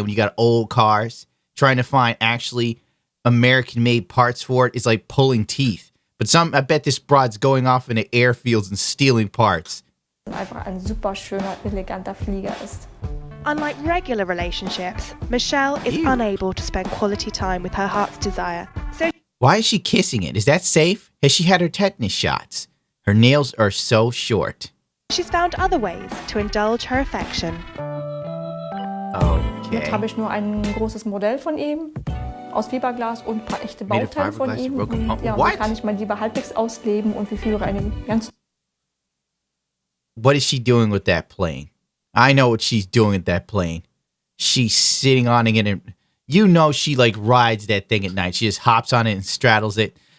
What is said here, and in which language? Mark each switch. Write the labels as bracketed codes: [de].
[en] When you got old cars, trying to find actually American-made parts for it is like pulling teeth. But I bet this broad's going off into airfields and stealing parts. [de] Einfach ein super schöner, eleganter Flieger ist. [en] Unlike regular relationships, Michelle is unable to spend quality time with her heart's desire. So why is she kissing it? Is that safe? Has she had her tetanus shots? Her nails are so short. she's found other ways to indulge her affection. [de] Jetzt habe ich nur ein großes Modell von ihm aus Fiberglas und ein paar echte Bauteile von ihm. Ja, wie kann ich mein Liebe halbwegs ausleben und wir führen eine ganz... [en] What is she doing with that plane? I know what she's doing with that plane. She's sitting on it and you know she like rides that thing at night. She just hops on it and straddles it.